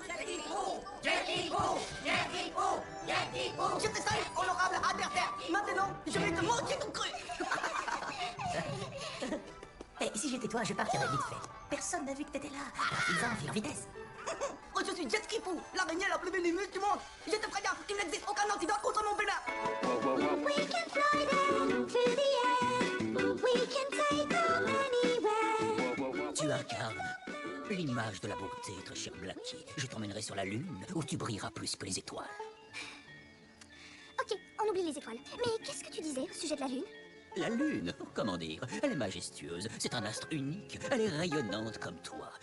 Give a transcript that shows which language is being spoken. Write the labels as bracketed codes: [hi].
[fr] Je te salue, honorable adversaire. Maintenant, je vais te manger ton cru. Et si j'étais toi, je partirais vite fait. Personne n'a vu que t'étais là. Ils en enfilent en vitesse. Oh, je suis Jet Li Po, l'araignée la plus vénéneuse du monde. Je te préviens, il n'existe aucun antidote contre mon venin. [en] We can fly them through the air. We can take them anywhere. [fr] Tu incarnes l'image de la beauté, très cher Blackie. Je t'emmènerai sur la lune, où tu brilleras plus que les étoiles. Ok, on oublie les étoiles. Mais qu'est-ce que tu disais au sujet de la lune? La lune, comment dire, elle est majestueuse, c'est un astre unique, elle est rayonnante comme toi.